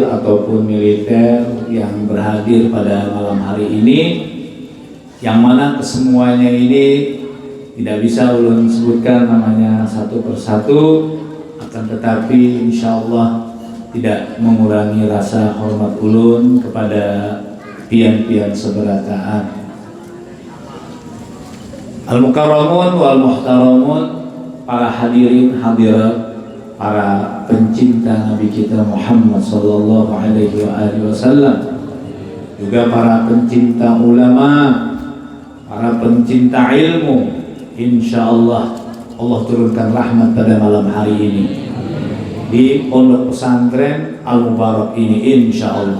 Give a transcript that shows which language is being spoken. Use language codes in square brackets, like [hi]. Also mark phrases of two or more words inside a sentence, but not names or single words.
[id] ataupun militer yang berhadir pada malam hari ini, yang mana kesemuanya ini tidak bisa ulun sebutkan namanya satu persatu, akan tetapi insyaallah tidak mengurangi rasa hormat ulun kepada pian-pian seberataan. [ar] المكرمون والمحترمون, [id] para hadirin hadirat, para pencinta Nabi kita Muhammad [ar] صلى الله عليه وسلم, [id] juga para pencinta ulama, para pencinta ilmu, insyaallah Allah turunkan rahmat pada malam hari ini di Pondok Pesantren Al-Mubarak ini, insyaallah.